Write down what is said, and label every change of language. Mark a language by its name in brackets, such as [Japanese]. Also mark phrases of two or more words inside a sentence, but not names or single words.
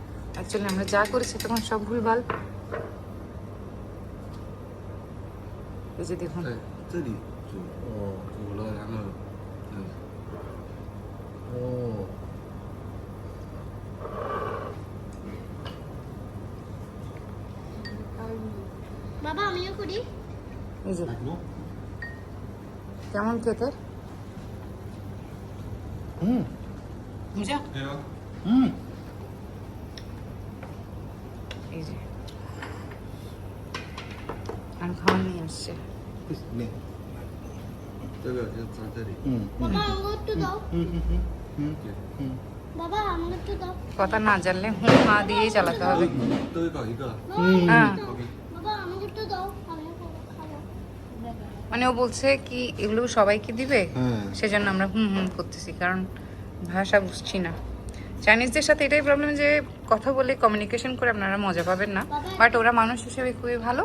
[Bangla] অ্যাকচুয়ালি আমরা যা করেছি তখন সব ভুলভাল। এই যে দেখুন, [Chinese] 这里煮哦，煮了，然后哦， [Bangla] বাবা আমিও করি। এই যে no? কেমন খেতে? বুঝা? এই যে আর খাওয়া নিয়ে আসছে। [Chinese] 네. 这个就放这里。 [Bangla] বাবা আমাকে একটু দাও। 嗯。 বাবা আমাকে একটু দাও। কথা না জানলে হা দিয়েই চালাতে হবে। [Chinese] 都搞一个。 [Bangla] হ্যাঁ, বাবা আমাকে একটু দাও, আমিও খাবো। মানে ও বলছে কি এগুলো সবাইকে দিবে, হ্যাঁ। সেজন্য আমরা করতেছি, কারণ ভাষা বুঝছি না। চাইনিজদের সাথে এটাই প্রবলেম যে কথা বলে কমিউনিকেশন করে আপনারা মজা পাবেন না, বাট ওরা মানুষ হিসেবে খুবই ভালো।